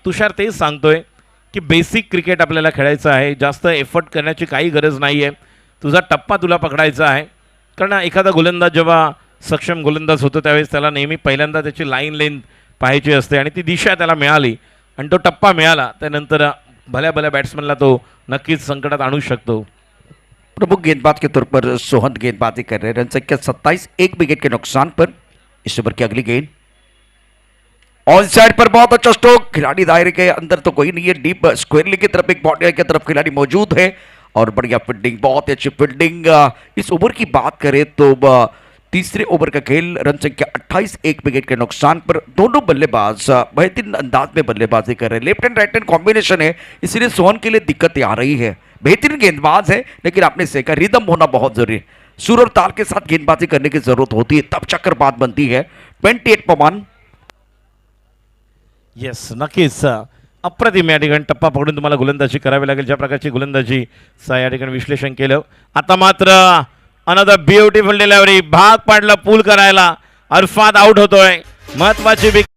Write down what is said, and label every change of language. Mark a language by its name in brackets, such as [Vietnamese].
[Marathi] तुषार तेच सांगतोय की बेसिक क्रिकेट आपल्याला खेळायचं आहे, जास्त एफर्ट करण्याची काही गरज नाही आहे, तुझा टप्पा तुला पकडायचा आहे। कारण एखादा गोलंदाज जेव्हा सक्षम गोलंदाज होतो त्यावेळेस त्याला नेहमी पहिल्यांदा त्याची लाईन लेंथ पाहायची असते आणि ती दिशा त्याला मिळाली आणि तो टप्पा मिळाला, त्यानंतर भल्या भल्या बॅट्समॅनला तो नक्कीच संकटात आणू शकतो। [Hindi] प्रमुख गेंदबाज के तौर पर सोहन गेंदबाजी कर रहे हैं, रन संख्या 27 एक विकेट के नुकसान पर। इस ओवर की अगली गेंद ऑन साइड पर बहुत अच्छा स्ट्रोक, खिलाड़ी दायरे के अंदर तो कोई नहीं है, डीप स्क्वायर की तरफ एक बाउंड्री की तरफ खिलाड़ी मौजूद है और बढ़िया फील्डिंग, बहुत अच्छी फील्डिंग। इस ओवर की बात करें तो तीसरे ओवर का खेल, रन संख्या 28 एक विकेट के नुकसान पर। दोनों बल्लेबाज बेहतरीन अंदाज में बल्लेबाजी कर रहे हैं, left hand right hand combination है, इसलिए सोहन के लिए दिक्कतें आ रही है। बेहतरीन गेंदबाज है लेकिन आपने सेका रिदम होना बहुत जरूरी है, सुर और ताल के साथ गेंदबाजी करने की जरूरत होती है, तब चक्कर बात बनती है। 28 पमान। [Marathi] येस, नक्कीच अप्रतिम या ठिकाणी टप्पा पकडून तुम्हाला गोलंदाजी करावी लागेल, ज्या प्रकारची गोलंदाजी या ठिकाणी विश्लेषण केलं। आता मात्र [English] another beautiful delivery, [Marathi] भाग पाडला पूल करायला, अरफात आउट होतोय, महत्वाची